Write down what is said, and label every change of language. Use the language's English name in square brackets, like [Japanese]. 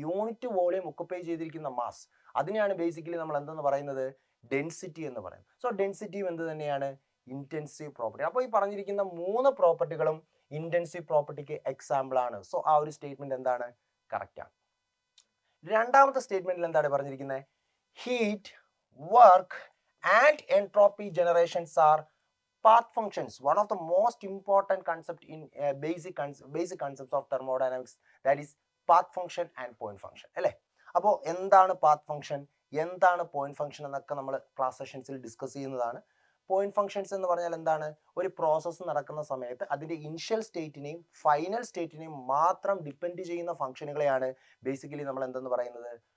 [Malayalam] Unit volume occupy ചെയ്തിരിക്കുന്ന mass, അതിനെയാണ് basically നമ്മൾ എന്തെന്ന് പറയുന്നത്? ഡെൻസിറ്റി എന്ന് പറയുന്നത്. സോ ഡെൻസിറ്റിയും എന്ത് തന്നെയാണ്? Intensive property. അപ്പോൾ ഈ പറഞ്ഞിരിക്കുന്ന 3 പ്രോപ്പർട്ടികളും ഇന്റൻസീവ് പ്രോപ്പർട്ടിക്ക് എക്സാമ്പിൾ ആണ്. സോ ആ ഒരു സ്റ്റേറ്റ്മെന്റ് എന്താണ്? കറക്റ്റ് ആണ്. രണ്ടാമത്തെ സ്റ്റേറ്റ്മെന്റിൽ എന്താണ് പറഞ്ഞിരിക്കുന്നത്? [English] heat, work and entropy generations are path functions, one of the most important concept in basic concepts of thermodynamics, that is path function and point function [Malayalam] അല്ലേ? അപ്പോൾ എന്താണ് path function, എന്താണ് point function എന്നൊക്കെ നമ്മൾ ക്ലാസ് സെഷൻസിൽ ഡിസ്കസ് ചെയ്യുന്നതാണ്. Point functions എന്ന് പറഞ്ഞാൽ എന്താണ്? ഒരു പ്രോസസ്സ് നടക്കുന്ന സമയത്ത് അതിന്റെ ഇനിഷ്യൽ സ്റ്റേറ്റിനെയും ഫൈനൽ സ്റ്റേറ്റിനെയും മാത്രം ഡിപ്പെൻഡ് ചെയ്യുന്ന ഫംഗ്ഷനുകളെയാണ് ബേസിക്കലി നമ്മൾ എന്തെന്ന് പറയുന്നത്?